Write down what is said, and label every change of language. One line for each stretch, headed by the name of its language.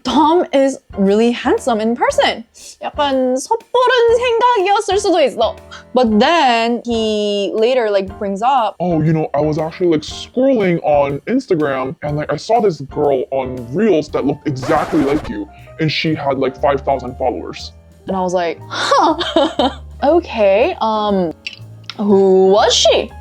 English: Tom is really handsome in person.
Korean: 약간 섣부른 생각이었을 수도 있어.
English: But then he later like brings up, oh, you know, I was actually like scrolling on Instagram and like I saw this girl on Reels that looked exactly like you, and she had like 5,000 followers. And I was like, huh, okay, who was she?